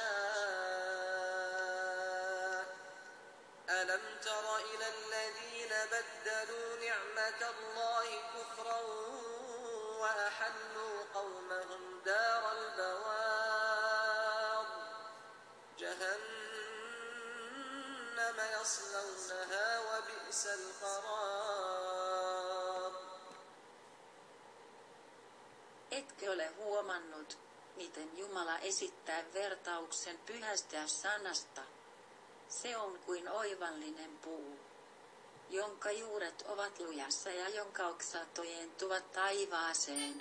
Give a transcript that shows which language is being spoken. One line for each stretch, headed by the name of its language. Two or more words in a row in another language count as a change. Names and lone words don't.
Arabic: يشاء ألم تر إلى الذين بدلوا نعمة الله كفرا وأحلوا قومهم دار البوار جهنم يصلونها وبئس القرار.
Finnish: Etkö ole huomannut, miten Jumala esittää vertauksen pyhästä sanasta? Se on kuin oivallinen puu, jonka juuret ovat lujassa ja jonka oksat ojentuvat taivaaseen.